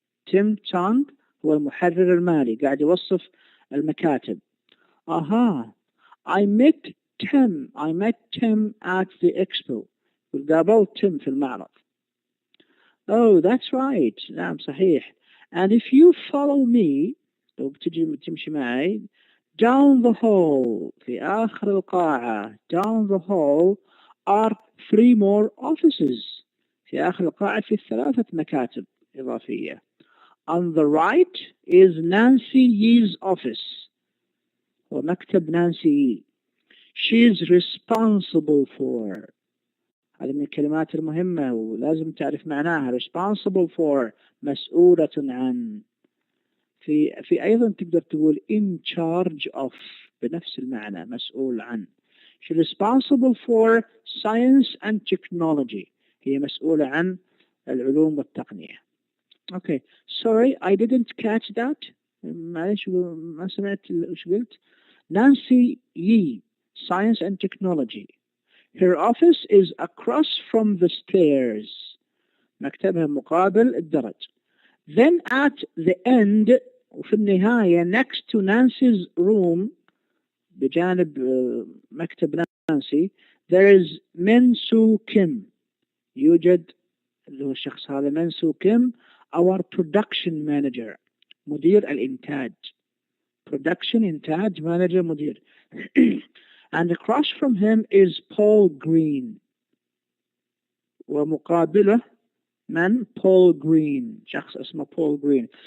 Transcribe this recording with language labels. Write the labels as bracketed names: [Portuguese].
[Arabic] Tim Tong هو المحرر المالي، قاعد يوصف المكاتب. [English] I met Tim at the expo. [Arabic] قابلت Tim في المعرض. [English] Oh, that's right. [Arabic] نعم صحيح. [English] And if you follow me, [Arabic] لو تمشي معي, [English] down the hall, [Arabic] في آخر القاعة, [English] down the hall are 3 more offices. [Arabic] في آخر القاعة في 3 مكاتب إضافية. [English] On the right is Nancy Yee's office. [Arabic] ومكتب نانسي. [English] She is responsible for. [Arabic] هذه من الكلمات المهمة ولازم تعرف معناها. responsible for مسؤولة عن. في أيضا تقدر تقول in charge of بنفس المعنى، مسؤول عن. [English] She is responsible for science and technology. [Arabic] هي مسؤولة عن العلوم والتقنية. [English] Okay, sorry, I didn't catch that. [Arabic] معلش ما سمعت وش قلت. [English] Nancy Yee, science and technology. Her office is across from the stairs. [Arabic] مكتبها مقابل الدرج. [English] Then at the end, [Arabic] وفي النهاية, [English] next to Nancy's room, [Arabic] بجانب مكتب نانسي, [English] there is Min Soo Kim. [Arabic] يوجد اللي هو الشخص هذا Min Soo Kim, [English] our production manager, [Arabic] مدير الإنتاج. [English] Production إنتاج manager مدير. And across from him is Paul Green. [Arabic] ومقابله من Paul Green، شخص اسمه Paul Green.